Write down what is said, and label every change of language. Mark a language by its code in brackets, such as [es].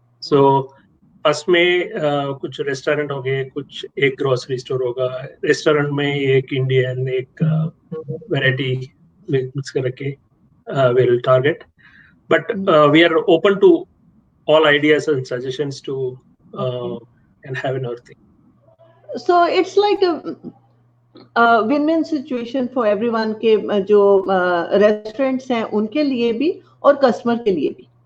[hi] So first में कुछ restaurant हो गए, कुछ एक ग्रोसरी स्टोर होगा. रेस्टोरेंट में एक इंडियन, एक वैरायटी मिक्स करके [en] we'll target. But we are open to all ideas and suggestions to and have another thing. So it's like a win-win situation for everyone [hi] के जो रेस्टोरेंट्स हैं उनके लिए भी [en] और कस्टमर के लिए भी.